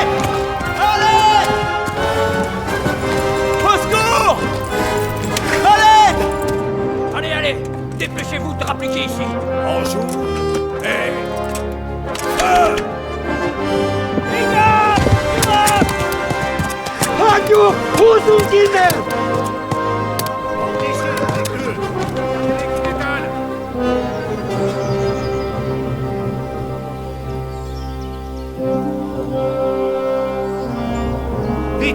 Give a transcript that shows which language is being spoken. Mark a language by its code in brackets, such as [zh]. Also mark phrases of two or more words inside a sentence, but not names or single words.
[fr] Allez! Au secours! Allez, allez! Dépêchez-vous de rappliquer ici. Bonjour. Hey. [hu] Hagyjuk! Húzzunk innen! [fr] Vite!